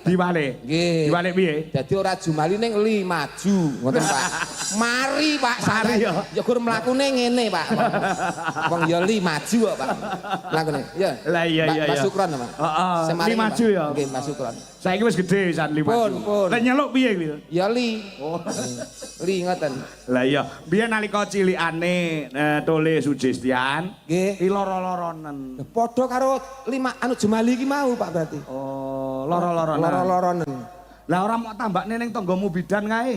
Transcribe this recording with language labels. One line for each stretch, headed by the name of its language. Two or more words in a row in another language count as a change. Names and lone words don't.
Javanese: Diwalik. Nggih. Diwalik piye? Dadi ora Jumali ning li maju ngoten Pak. Mari Pak. Mari ya. Ya gur mlakune ngene Pak. Wong ya li maju kok Pak. Mlakune. Ya. Lah iya. Mbah Sukron Pak. Heeh. Semari, Li maju Pak. ya. Nggih Mbah Sukron. Saiki wis gede san li maju. Pun. Lek nyeluk piye kuwi? Ya li. Li ngoten. Lah iya, biyen nalika cilikane Tole Sugestian, Nggih. ki lara-laranen. Padha karo anu Jumali iki mau Pak berarti. Oh, lara-laranen. Lara-laranen. Lah ora mau tambakne ning tanggamu bidan kae.